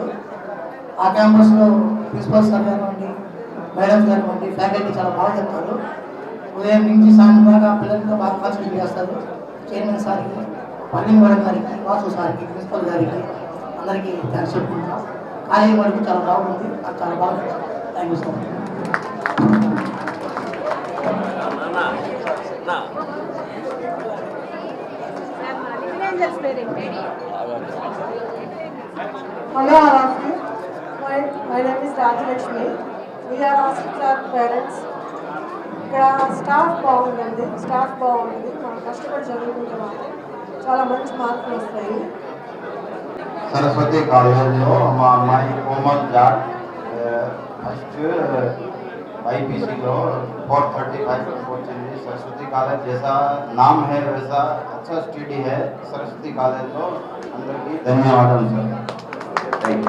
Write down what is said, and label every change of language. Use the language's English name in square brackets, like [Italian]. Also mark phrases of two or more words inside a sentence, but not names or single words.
[Telugu] ఆ క్యాంపస్లో ప్రిన్సిపల్ సార్ కానివ్వండి, మేడమ్స్ కానివ్వండి, ఫ్యాకల్టీ చాలా బాగా చెప్తారు. ఉదయం నుంచి సాయంత్రం దాకా పిల్లలతో బాగా కాన్సన్ట్రేట్ చేస్తారు. చైర్మన్ సార్కి, పల్లింగ్ మేడం గారికి, వాసు సార్కి, ప్రిన్సిపల్ గారికి అందరికీ థ్యాంక్స్ చెప్పుకుంటాం. కాలేజీ వరకు చాలా బాగుంది. నాకు చాలా బాగా [English] thank you so much. Hello, all of you. My name is Rajalakshmi. We are asking our parents. [Telugu] ఇక్కడ స్టాఫ్ బాగుందండి, స్టాఫ్ బాగుంటుంది. మనం కష్టపడి చదువుకుంటున్నాము, చాలా మంచి మార్కులు వస్తాయి. सरस्वती कॉलेज में మా అమ్మాయి కోమల్ జాట్ ఫస్ట్ IPC లో 435 వచ్చింది. [Hindi] सरस्वती कॉलेज जैसा नाम है वैसा अच्छा स्टडी है. [Telugu] सरस्वती कॉलेज లో అందరికీ ధన్యవాదాలు సార్.